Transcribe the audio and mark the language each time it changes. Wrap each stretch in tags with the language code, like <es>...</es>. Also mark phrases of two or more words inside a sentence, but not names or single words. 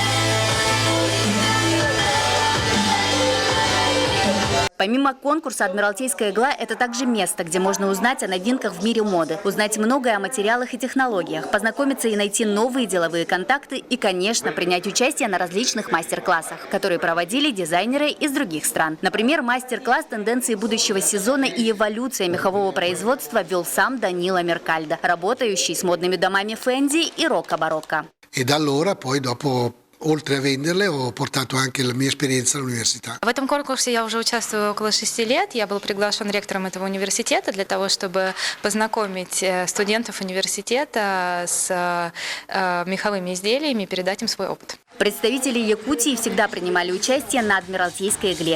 <ru>Помимо конкурса «Адмиралтейская игла» – это также место, где можно узнать о новинках в мире моды, узнать многое о материалах и технологиях, познакомиться и найти новые деловые контакты и, конечно, принять участие на различных мастер-классах, которые проводили дизайнеры из других стран. Например, мастер-класс «Тенденции будущего сезона и эволюция мехового производства» вел сам Данило Меркальдо, работающий с модными домами Фенди и Рокко-Барокко.</ru> <it>E da allora poi dopo, oltre a venderle, ho portato anche la mia esperienza all'università.</it> <ru>В этом конкурсе я уже участвую около 6 лет. Я был приглашен ректором этого университета для того, чтобы познакомить студентов университета с меховыми изделиями и передать им свой опыт. Представители Якутии всегда принимали участие на Адмиралтейской игле.</ru>